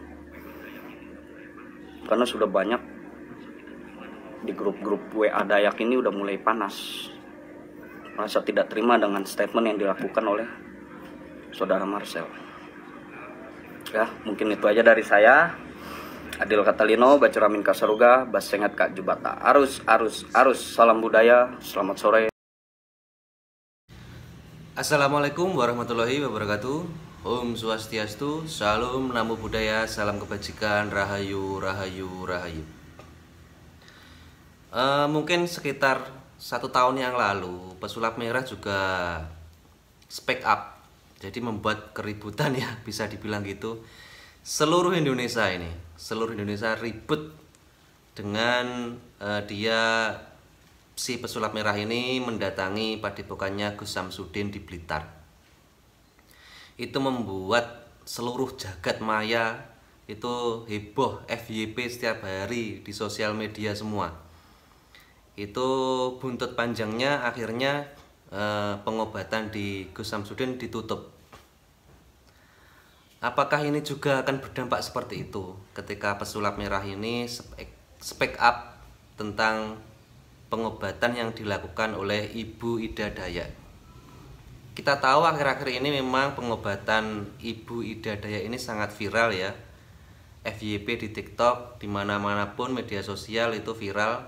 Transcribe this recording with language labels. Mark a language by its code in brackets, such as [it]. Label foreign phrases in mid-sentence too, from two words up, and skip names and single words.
[id] Karena sudah banyak di grup-grup WA Dayak ini udah mulai panas, merasa tidak terima dengan statement yang dilakukan oleh saudara Marcel. Ya, mungkin itu aja dari saya. [knx] Adil Katalino, Bacuramin Kasaruga, Basengat Kak Jubata. [id] Arus, salam budaya, selamat sore. [ar] السلام عليكم ورحمة الله وبركاته. [ban] Om Swastiastu, [id] Salam, [pi] Namo Buddhaya, [id] Salam Kebajikan, Rahayu, Rahayu, Rahayu. Mungkin sekitar 1 tahun yang lalu, pesulap merah juga [en] speak up. [id] Jadi membuat keributan ya, bisa dibilang gitu. Seluruh Indonesia ribut dengan si pesulap merah ini mendatangi padepokannya Gus Samsudin di Blitar. Itu membuat seluruh jagat maya itu heboh, FYP setiap hari di sosial media semua. Itu buntut panjangnya akhirnya pengobatan di Gus Samsudin ditutup. Apakah ini juga akan berdampak seperti itu ketika pesulap merah ini [en] speak up [id] tentang pengobatan yang dilakukan oleh Ibu Ida Dayak? Kita tahu akhir-akhir ini memang pengobatan Ibu Ida Dayak ini sangat viral ya. FYP di TikTok, dimana-mana pun media sosial itu viral.